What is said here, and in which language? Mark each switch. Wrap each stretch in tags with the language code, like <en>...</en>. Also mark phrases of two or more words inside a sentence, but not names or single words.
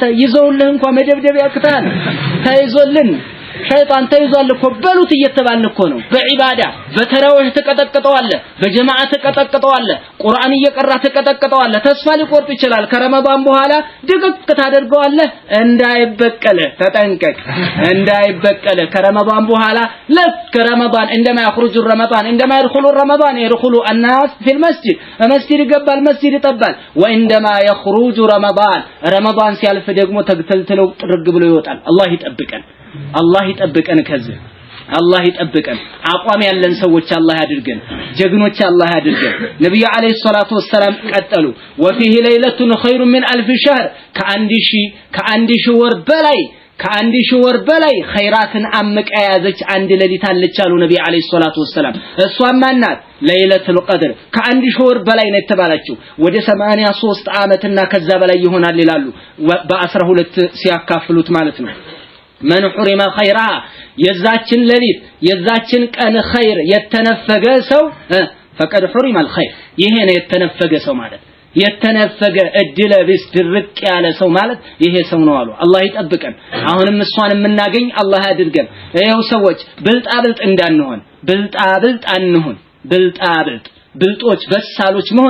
<am>ይዘውልህ እንኳን መደብደብ ያክታል። ተይዞልን ሸይጣን ተይዟል እኮ በሉት እየተባልን እኮ ነው። በዒባዳ በተራዊህ ተቀጠቀጠዋለህ፣ በጀማዓ ተቀጠቀጠዋለህ፣ ቁርአን እየቀራ ተቀጠቀጠዋለህ። ተስፋ ሊቆርጥ ይችላል። ከረመዳን በኋላ ድቅቅ ታደርገዋለህ። እንዳይበቀልህ ተጠንቀቅ፣ እንዳይበቀልህ። ከረመዳን በኋላ ለክ ረመዳን እንደማ</am> <ar>يخرج رمضان</ar> <am>እንደማ</am> <ar>يدخل رمضان يدخل الناس في المسجد</ar> <am>መስጂድ ይገባል፣ መስጂድ ይጠባል።</am> <ar>وعندما يخرج رمضان</ar> <am>ሲያልፍ ደግሞ ተግተልተለው ጥርግ ብሎ ይወጣል። አላህ ይጠብቀን ከዚህ አላህ ይጠብቀን። አቋም ያለን ሰዎች አላህ ያድርገን፣ ጀግኖች አላህ ያድርገን። ነብዩ</am> <ar>عليه الصلاة والسلام</ar> <am>ቀጠሉ</am> <ar>وفيه ليلة خير من ألف شهر</ar> <am>ከአንድ ሺህ ወር በላይ ኸይራትን አምቃ ያዘች አንድ ሌሊት አለች አሉ ነብዩ</am> <ar>عليه الصلاة والسلام።</ar> <am>እሷም ማናት?</am> <ar>ليلة القدر።</ar> <am>ከአንድ ሺህ ወር በላይ ነው የተባለችው። ወደ 83 ዓመትና ከዛ በላይ ይሆናል ይላሉ በ12 ሲያካፍሉት ማለት ነው።</am> <ar>من حرم خيرها</ar> <am>የዛችን ሌሊት የዛችን ቀን ኸይር የተነፈገ ሰው</am> <ar>فقد حرم الخير።</ar> <am>ይሄ ነው የተነፈገ ሰው ማለት። የተነፈገ እድለ ቢስ ድርቅ ያለ ሰው ማለት ይሄ ሰው ነው አሉ። አላህ ይጠብቀን። አሁንም እሷን የምናገኝ አላህ ያድርገን። ይሄው ሰዎች ብልጣብልጥ እንዳንሆን፣ ብልጣብልጥ አንሆን። ብልጦች በሳሎች መሆን</am>